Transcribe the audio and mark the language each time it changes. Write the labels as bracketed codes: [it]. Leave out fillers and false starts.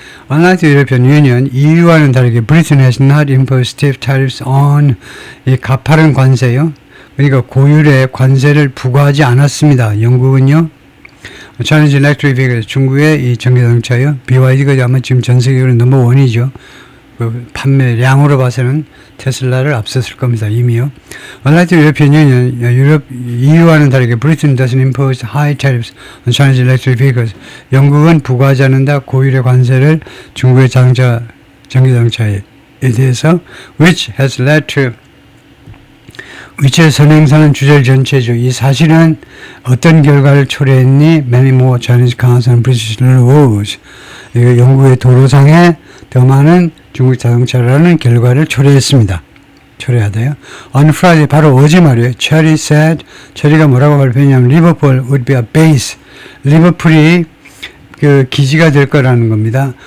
[en] Unlike the European Union, [ko] EU와는 다르게 [en] Britain has not imposed stiff tariffs on [ko] 이 가파른 관세요. 그러니까 고율의 관세를 부과하지 않았습니다. 영국은요. [en] Chinese electric vehicles, [ko] 중국의 이 전기자동차요. BYD가 아마 지금 전 세계적으로 넘버원이죠. 그 판매량으로 봐서는 테슬라를 앞섰을 겁니다. 이미요. [en] Unlike the European Union, [ko] EU와는 다르게 [en] Britain doesn't impose high tariffs on Chinese electric vehicles. [ko] 영국은 부과하지 않는다 고율의 관세를 중국의 전기자동차에 대해서 [en] which has led to [ko] 위치에 선행사는 주절 전체죠. 이 사실은 어떤 결과를 초래했니? [en] Many more Chinese cars and British roads. [ko] 영국의 도로상에 더 많은 중국 자동차라는 결과를 초래했습니다. 초래하대요. [en] On Friday, [ko] 바로 어제 말이에요. [en] Cherry said, [ko] 체리가 뭐라고 발표했냐면 [en] Liverpool would be a base. [ko] 리버풀이 그 기지가 될 거라는 겁니다.